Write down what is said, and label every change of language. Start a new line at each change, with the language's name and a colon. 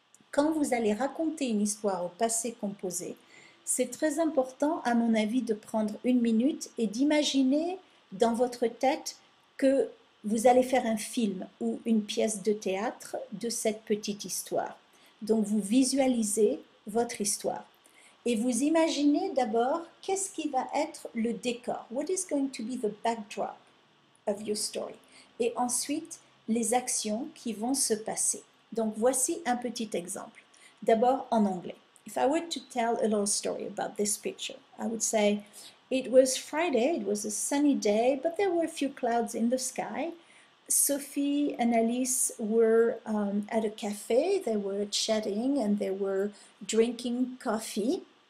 French: Quand vous allez raconter une histoire au passé composé, c'est très important, à mon avis, de prendre une minute et d'imaginer dans votre tête que vous allez faire un film ou une pièce de théâtre de cette petite histoire. Donc vous visualisez votre histoire et vous imaginez d'abord qu'est-ce qui va être le décor.
English: What is going to be the backdrop of your story?
French: Et ensuite, les actions qui vont se passer. Donc voici un petit exemple. D'abord en anglais.
English: If I were to tell a little story about this picture, I would say, it was Friday, it was a sunny day, but there were a few clouds in the sky. Sophie and Alice were at a cafe, they were chatting and they were drinking coffee.